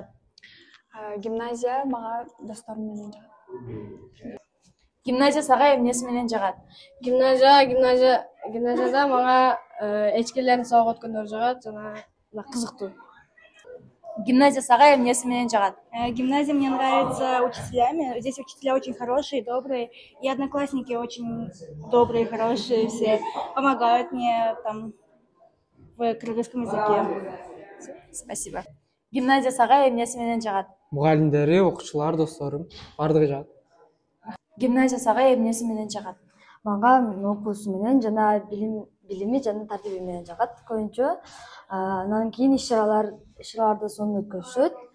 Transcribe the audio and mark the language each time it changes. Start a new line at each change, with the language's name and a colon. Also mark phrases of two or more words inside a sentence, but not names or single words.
Kyrgyz: Гимназия мага досторум менен жагат. Гимназия сага эмнеси менен жагат? Гимназияда мага эчкилердин сабак өткөндөр жагат жана кызыктуу. Гимназия сага эмнеси менен жагат?
Russian: Гимназия мне нравится учителями. Здесь учителя очень хорошие, добрые, и одноклассники очень добрые, хорошие все. Помогают мне там в кыргызском языке. Спасибо.
Kyrgyz: Гимназия сага эмнеси менен жагат? Мугалимдери, окуучулар, досторум бардыгы жагат. Гимназия сага эмнеси менен жагат? Мага окуусу менен жана билими жана тартиби менен жагат көбүнчө. Анан кийин иш-чараларды сонун өткөрүшөт.